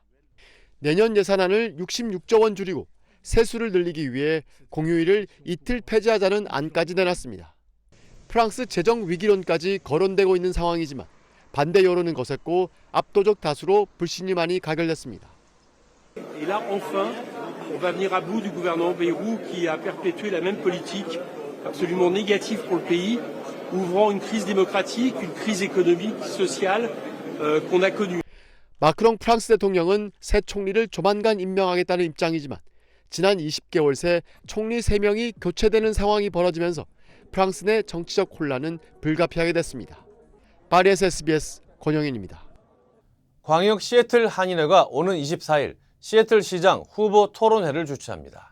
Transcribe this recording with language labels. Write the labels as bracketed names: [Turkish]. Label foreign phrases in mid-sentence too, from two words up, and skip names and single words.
[Korean] 내년 예산안을 66조 원 줄이고 세수를 늘리기 위해 공휴일을 이틀 폐지하자는 안까지 내놨습니다. 프랑스 재정 위기론까지 거론되고 있는 상황이지만 반대 여론은 거셌고 압도적 다수로 불신이 많이 가결됐습니다. [French] Et là, enfin, on va venir à bout du gouvernement Bayrou qui a perpétué la même politique absolument négative pour le pays, ouvrant une crise démocratique, une crise économique, sociale qu'on a connue. [Korean] 마크롱 프랑스 대통령은 새 총리를 조만간 임명하겠다는 입장이지만 지난 20개월 새 총리 3명이 교체되는 상황이 벌어지면서 프랑스 내 정치적 혼란은 불가피하게 됐습니다. 파리에서 SBS 권영인입니다. 광역 시애틀 한인회가 오는 24일 시애틀 시장 후보 토론회를 주최합니다.